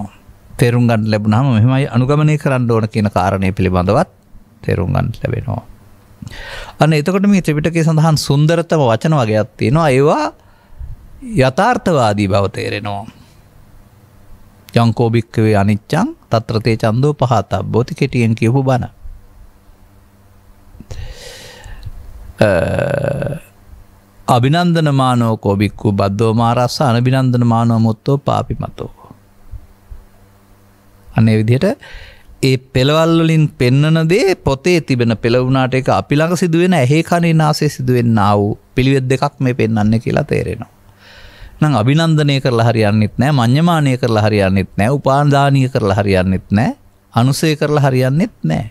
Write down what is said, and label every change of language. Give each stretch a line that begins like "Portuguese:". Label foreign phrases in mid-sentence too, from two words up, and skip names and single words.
Sinhala: තේරුම් ගන්න ලැබුණාම මෙහෙමයි අනුගමනය කරන්න ඕන කියන කාරණේ පිළිබඳවත් තේරුම් ගන්න ලැබෙනවා. අන්න එතකොට මේ ත්‍රිපිටකයේ සඳහන් සුන්දරතම වචන වගේක් තියෙනවා. ඒවා යථාර්ථවාදී බව තේරෙනවා.
Pali: යංකෝ භික්ඛවේ අනිච්චං තත්‍ර තේ චන්දෝ පහතබ්බෝති කෙටියෙන් කියපු බණ. අභිනන්දන මානෝ කෝ භික්ඛු බද්දෝ මාරස්ස අනභිනන්දන මානෝ මුත්තෝ පාපිමතෝ.
Sinhala: අනේ විදිහට ඒ පෙළවල් වලින් පෙන්නන දේ පොතේ තිබෙන පෙළ වුණාට ඒක අපි ළඟ සිදුවෙන ඇහි කනේ නාසයේ සිදුවෙනා වූ පිළිවෙත් දෙකක් මේ පෙන්වන්නේ කියලා තේරෙනවා. නම් අභිනන්දනය කරලා හරියන්නේත් නැහැ, මඤ්ඤමානය කරලා හරියන්නේත් නැහැ, උපාදානීය කරලා හරියන්නේත් නැහැ, අනුසය කරලා හරියන්නේත් නැහැ.